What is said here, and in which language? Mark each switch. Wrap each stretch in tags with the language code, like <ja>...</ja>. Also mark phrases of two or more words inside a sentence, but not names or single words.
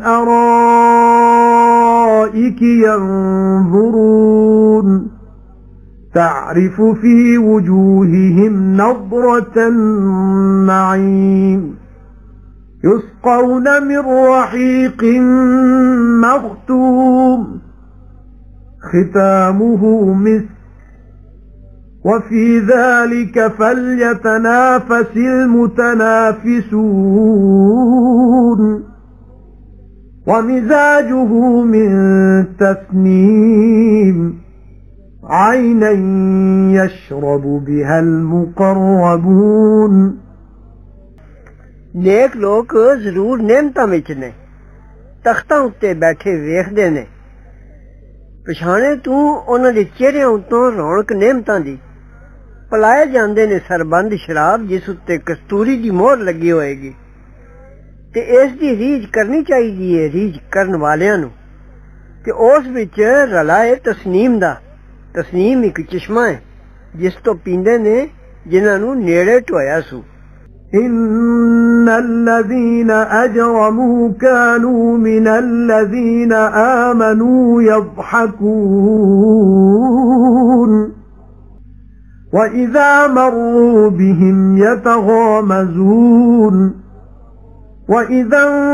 <ar>الارائک ينظرون تعرف في وجوههم نضرة النعيم يسقون من رحيق مختوم ختامه مسك وفي ذلك فليتنافس المتنافسون ومزاجه من تسنيم عينا يشرب بها المقربون</ar> <pa>ਨੇਕ ਲੋਗ ਜ਼ਰੂਰ ਨੇਮਤਾਂ ਵਿਚ ਨੇ ਤਖ਼ਤਾਂ ਉੱਤੇ ਬੈਠੇ ਵੇਖਦੇ ਨੇ ਪਛਾਣੇ ਤੂ ਉਨ੍ਹਾਂ ਦੇ ਚਿਹਰਿਆਂ ਉੱਤੋਂ ਰੌਣਕ ਨੇਮਤਾਂ ਦੀ ਪਲਾਏ ਜਾਂਦੇ ਨੇ ਸਰਬੰਦ ਸ਼ਰਾਬ ਜਿਸ ਉੱਤੇ ਕਸਤੂਰੀ ਦੀ ਮੋਹਰ ਲੱਗੀ ਹੋਏਗੀ ਤੇ ਇਸ ਦੀ ਰੀਝ ਕਰਨੀ ਚਾਹੀਦੀ ਹੈ ਰੀਝ ਕਰਨ ਵਾਲਿਆਂ ਨੂੰ ਤੇ ਉਸ ਵਿਚ ਰਲਾ ਹੈ ਤਸਨੀਮ ਦਾ ਤਸਨੀਮ ਇਕ ਚਸ਼ਮਾ ਹੈ ਜਿਸ ਤੋਂ ਪੀਂਦੇ ਨੇ ਜਿਨ੍ਹਾਂ ਨੂੰ ਨੇੜੇ ਢੋਇਆ ਸੂ</pa> <ar>إن الذين أجرموا كانوا من الذين آمنوا يضحكون وإذا مروا بهم يتغامزون وإذا</ar>